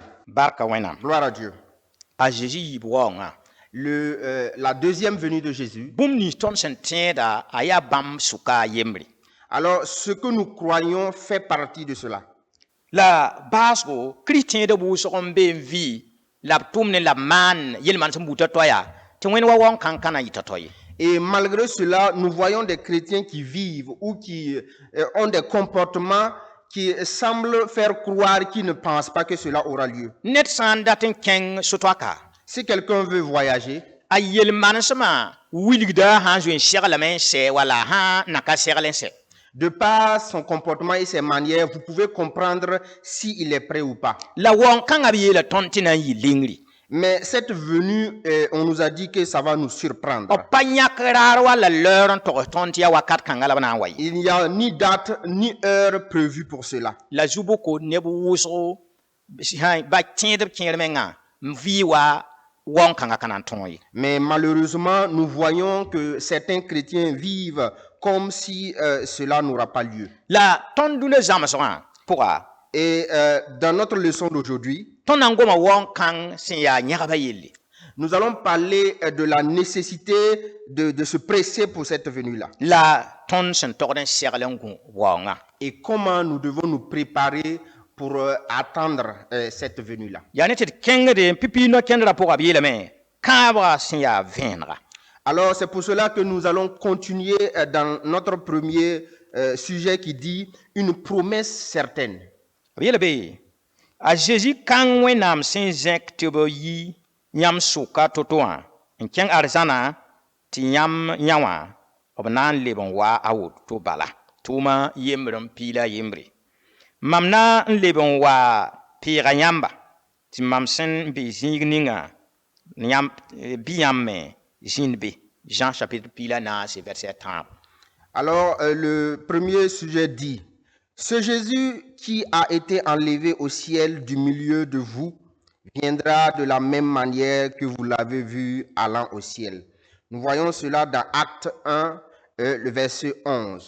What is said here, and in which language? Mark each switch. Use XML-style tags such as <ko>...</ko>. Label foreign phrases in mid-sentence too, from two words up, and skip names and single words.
<mos>Barka wẽnnaam.</mos> <fr>Gloire à Dieu.</fr> <mos>A Jésus yiib waoongã.</mos> <fr>La deuxième venue de Jésus.</fr> <mos>Bũmb nins tõnd sẽn tẽeda a yaa bãmb sʋka a yembre.</mos> <fr>Alors, ce que nous croyons fait partie de cela.</fr> <mos>La baasgo, Kirist tẽeda wʋsg n be n vɩ la b tʋm ne la b maan yel-maan sẽn buta toya tɩ wẽnd wa waoong-kãng ka na yɩ tao ye.</mos> <fr>Et malgré cela, nous voyons des chrétiens qui vivent ou qui ont des comportements qui semblent faire croire qu'ils ne pensent pas que cela aura lieu.</fr> <mos>Ned sã n dat n kẽng sotwaka,</mos> <fr>Si quelqu'un veut voyager,</fr> <mos>a yel-manesmã wilgda sã n zoe n seglame n sɛ wala sã n na ka segl n sɛ.</mos> <fr>de par son comportement et ses manières, vous pouvez comprendre s'il est prêt ou pas.</fr> <mos>La waoong-kãngã b yeela tõnd tɩ na n yɩ lingri.</mos> <fr>Mais cette venue, on nous a dit que ça va nous surprendre.</fr> <mos>B pa yãk raar wala l'heure n togs tõnd tɩ yaa wakat kãngã la b na n wa ye.</mos> <fr>Il n'y a ni date ni heure prévue pour cela.</fr> <mos>La zu-boko neb wʋsgo ba tẽed b kẽer mengã n vɩɩ wa waoong-kãngã ka na n tõog ye.</mos> <fr>Mais malheureusement, nous voyons que certains chrétiens vivent comme si cela n'aura pas lieu.</fr> <mos>La tõnd dũnã zãmsgã pʋga</mos> <fr>Et dans notre leçon d'aujourd'hui,</fr> <mos>tõnd na n goma waoong kãng sẽn yaa yãgba yelle.</mos> <fr>nous allons parler de la nécessité de se presser pour cette venue-là.</fr> <mos>La tõnd sẽn togd n segl n gũ waoongã.</mos> <fr>Et comment nous devons nous préparer pour attendre cette venue-là.</fr> <mos>yaa ne tɩ d kẽngde pipi no-kẽndrã pʋga b yeelame kãabga sẽn yaa vẽenega.</mos> <fr>Alors c'est pour cela que nous allons continuer dans notre premier sujet qui dit une promesse certaine.</fr> <mos>b yeel be a Jésus kãng Wẽnnaam sẽn zẽk tɩ b yi yãmb sʋka to-to wã n kẽng arzãna tɩ yãmb yã wã b na n leb n wa a woto bala tʋʋma yembr n piila yembre. Mam na n leb n wa peega yãmba tɩ mam sẽn be zĩig ninga bɩ yãmb me zĩnd be. Jean chapitre piila naase verset 30.</mos> <fr>Alors le premier sujet dit: ce Jésus qui a été enlevé au ciel du milieu de vous viendra de la même manière que vous l'avez vu allant au ciel. Nous voyons cela dans Acte 1, le verset 11.</fr>